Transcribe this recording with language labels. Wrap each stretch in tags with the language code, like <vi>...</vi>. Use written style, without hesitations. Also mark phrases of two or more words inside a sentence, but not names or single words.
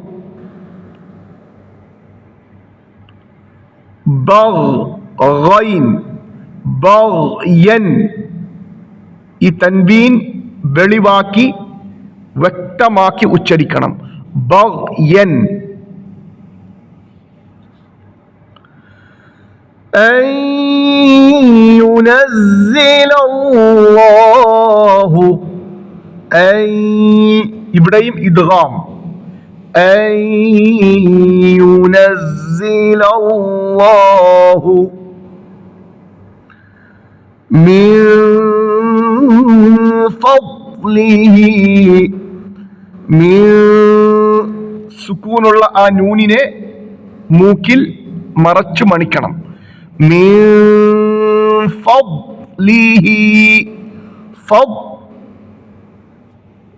<ar>بغيا، بغيا.</ar> <ml>ഈ തൻവീൻ വെളിവാക്കി വ്യക്തമാക്കി ഉച്ചരിക്കണം.</ml> <ar>ബഗ്യൻ. أن ينزل الله.</ar> <ml>ഇവിടെയും ഇദ്ഗാം.</ml> <ar>أن ينزل الله من فضله.</ar> <ml>സുക്കൂനുള്ള ആ നൂനിനെ മൂക്കിൽ മറച്ചു മണിക്കണം.</ml> <ar>من فضله.</ar>